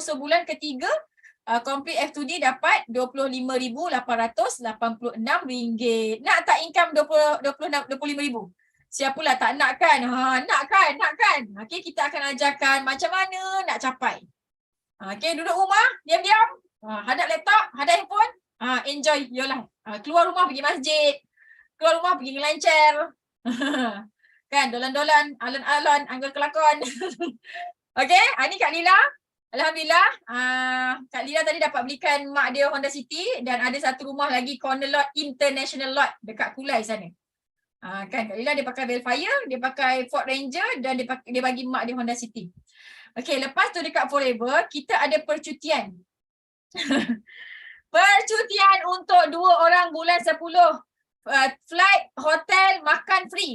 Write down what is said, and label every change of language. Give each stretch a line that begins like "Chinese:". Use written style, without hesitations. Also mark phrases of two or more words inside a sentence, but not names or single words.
Malay: So bulan ketiga complete F2D dapat RM25,886. Nak tak income 25,000? Siapalah tak nak kan? Nak kan? Okay, kita akan ajarkan macam mana nak capai. Okay, duduk rumah, diam-diam, hadap laptop, hadap handphone,
English: enjoy your life.
Malay: Keluar rumah pergi masjid, keluar rumah pergi ngelancar. Kan,
Javanese: dolan-dolan, alon-alon, anggur kelakon.
Malay: Okay, ni Kak Lila. Alhamdulillah, Kak Lila tadi dapat belikan mak dia Honda City dan ada satu rumah lagi
English: corner lot, international lot
Malay: dekat Kulai sana. Kan, Kak Lila dia pakai Velfire, dia pakai Ford Ranger dan dia bagi mak dia Honda City. Okay, lepas tu dekat Forever, kita ada percutian. Percutian untuk 2 orang bulan 10. Flight, hotel, makan free.